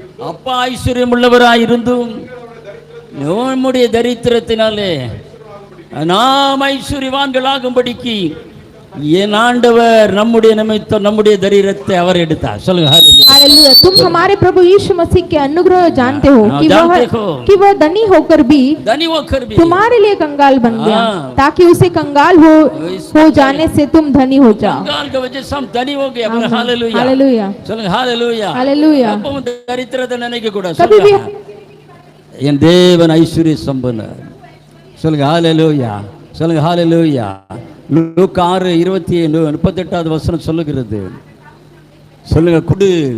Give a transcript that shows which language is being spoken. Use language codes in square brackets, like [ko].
[ta] அப்பா ஐஸ்வர்யம் உள்ளவராயிருந்தும் நம்முடைய தரித்திரத்தினாலே நாம் ஐஸ்வர்யவான்களாகும்படிக்கு என் ஆண்டவர் நம்முடைய நிமித்தம் நம்முடைய தரித்திரத்தை அவர் எடுத்தார். சொல்லுங்க [hi] हालेलुया। तुम हमारे प्रभु यीशु मसीह के अनुग्रह जानते हो कि वह धनी होकर भी धनी होकर भी तुम्हारे लिए कंगाल बन गया, ताकि उसे कंगाल हो जाने से तुम धनी हो जाओ। कंगाल की वजह से हम धनी हो गए। बोलो हालेलुया, हालेलुया, [ta] சொல்லுங்க हालेलुया, [hi] हालेलुया। [ta] அப்பவும் தரித்திரத்தை நினைக்க கூடாது. [hi] कभी भी [ta] என் தேவன் ஐஸ்வர்ய சம்பன்னர். சொல்லுங்க ஹalleluya, சொல்லுங்க ஹalleluya. லூக்கா 6:38 வசனம் சொல்லுகிறது. சொல்லுங்க கொடு,